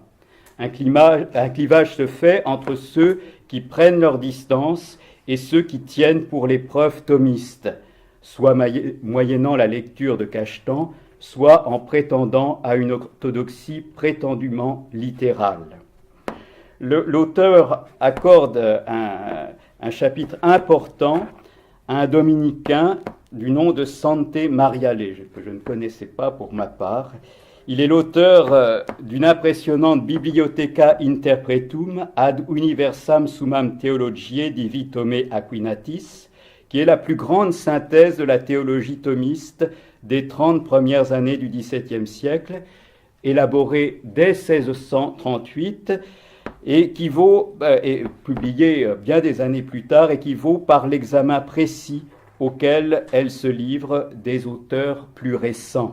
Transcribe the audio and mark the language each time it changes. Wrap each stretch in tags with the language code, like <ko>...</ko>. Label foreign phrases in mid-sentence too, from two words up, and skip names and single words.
<fr>Un clivage se fait entre ceux qui prennent leur distance et ceux qui tiennent pour les preuves thomistes, soit moyennant la lecture de Cachetan, soit en prétendant à une orthodoxie prétendument littérale. L'auteur accorde un chapitre important à un dominicain du nom de Sante Mariale, que je ne connaissais pas pour ma part. Il est l'auteur d'une impressionnante Bibliotheca Interpretum ad universam summam theologiae divi Thomé Aquinatis, qui est la plus grande synthèse de la théologie thomiste des 30 premières années du XVIIe siècle, élaborée dès 1638 et qui vaut, et publié bien des années plus tard, et qui vaut par l'examen précis auquel elle se livre des auteurs plus récents.</fr>